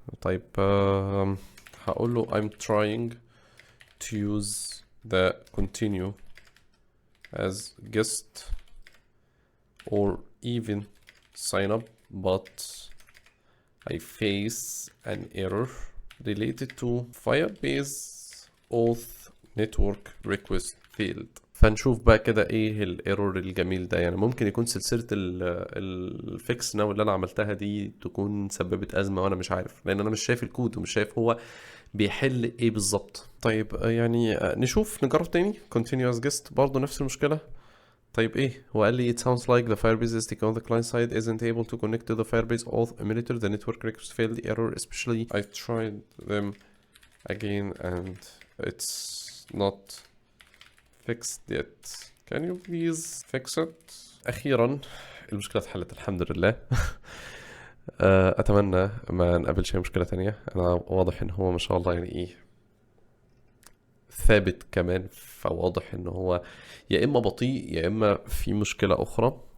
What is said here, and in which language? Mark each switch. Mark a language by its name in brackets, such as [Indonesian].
[Arabic] طيب هقول له [English] I'm trying to use the continue as guest or even sign up but I face an error related to Firebase auth network request failed. [Arabic] فنشوف بقى كده ايه الايرور الجميل ده. يعني ممكن يكون سلسلة الفيكس ناو اللي انا عملتها دي تكون سببت ازمة وانا مش عارف، لان انا مش شايف الكود ومش شايف هو بيحل ايه بالظبط. طيب يعني نشوف نجرب تاني [English] continuous guest [Arabic] برضه نفس المشكلة. طيب ايه هو قال لي [English] it sounds like the Firebase SDK on the client side isn't able to connect to the Firebase auth emulator. The network request failed error especially I tried them again and it's not fixed yet. Can you please fix it? [Arabic] أخيرا المشكلة اتحلت الحمد لله. أتمنى ما نقابلش أي مشكلة تانية. أنا واضح إن هو ما شاء الله يعني إيه ثابت كمان، فواضح إن هو يا إما بطيء يا إما في مشكلة أخرى.